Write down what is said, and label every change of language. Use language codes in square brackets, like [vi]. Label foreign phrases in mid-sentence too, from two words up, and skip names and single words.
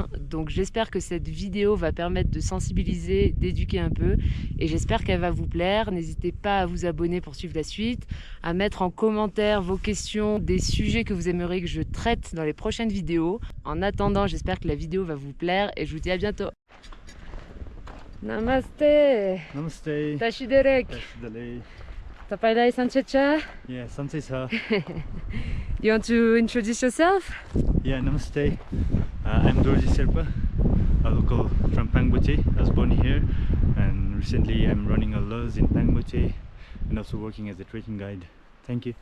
[fr] Donc j'espère que cette vidéo va permettre de sensibiliser, d'éduquer un peu et j'espère qu'elle va vous plaire. N'hésitez pas à vous abonner pour suivre la suite, à mettre en commentaire vos questions, des sujets que vous aimeriez que je traite dans les prochaines vidéos. En attendant, j'espère que la vidéo va vous plaire et je vous dis à bientôt. [ne] Namaste. Namaste. Tashiderek. Tashiderek. तपाईंलाई सन्चैछ. Yeah, Sanchecha. [en] You want to introduce yourself? Yeah, Namaste. I'm Dorji Sherpa, a local from Pangboche. I was born here and recently I'm running a lodge in Pangboche and also working as a trekking guide. Thank you.